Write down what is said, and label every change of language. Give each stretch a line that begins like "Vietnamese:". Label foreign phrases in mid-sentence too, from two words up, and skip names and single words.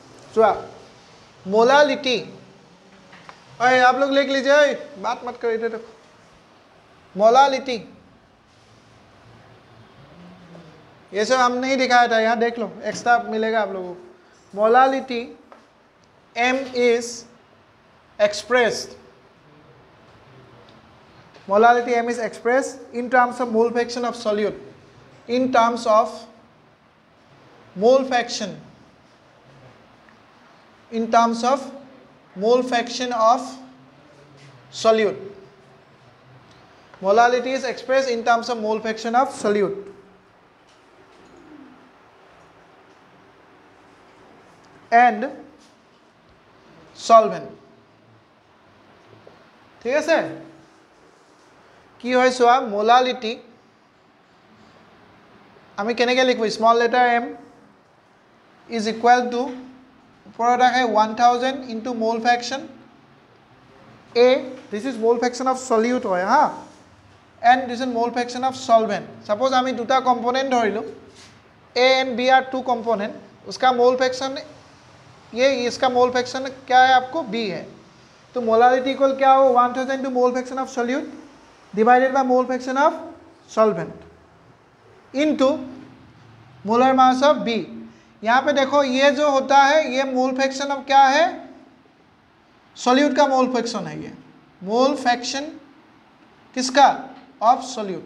Hindi: चुआ मोलालिटी, अरे आप लोग लिख लीजिए, बात मत करिए, देखो मोलालिटी, ये सब हम नहीं दिखाया था, यहाँ देख लो, एक्स्ट्रा मिलेगा आप लोगों को।
English: मोलालिटी M is expressed, molality M is expressed in terms of mole fraction of solute, in terms of mole fraction, in terms of mole fraction of solute. Molality is expressed in terms of mole fraction of solute. And solvent.
Assamese: ঠিক আছে, কি হয় চোৱা, মোলালিটি আমি কেনেকৈ লিখব,
English: small letter m is equal to
Assamese: ওপৰত আহে
English: 1000 into mole fraction a, this is mole fraction of solute
Assamese: হয় হা,
English: and this is mole fraction of solvent.
Assamese: সাপোজ আমি দুটা কম্পোনেন্ট ধৰিলোঁ,
English: a and b are two component,
Hindi: उसका
English: mole fraction
Hindi: ये, इसका
English: mole fraction
Hindi: क्या है आपको, b है, तो मोलालिटी इक्वल क्या हो,
English: 1000 to mole fraction of solute divided by mole fraction of solvent into molar mass of b.
Hindi: यहाँ पे देखो ये जो होता है ये
English: mole fraction of
Hindi: क्या है, सॉल्यूट का
English: mole fraction
Hindi: है, ये
English: mole fraction
Hindi: किसका,
English: of solute.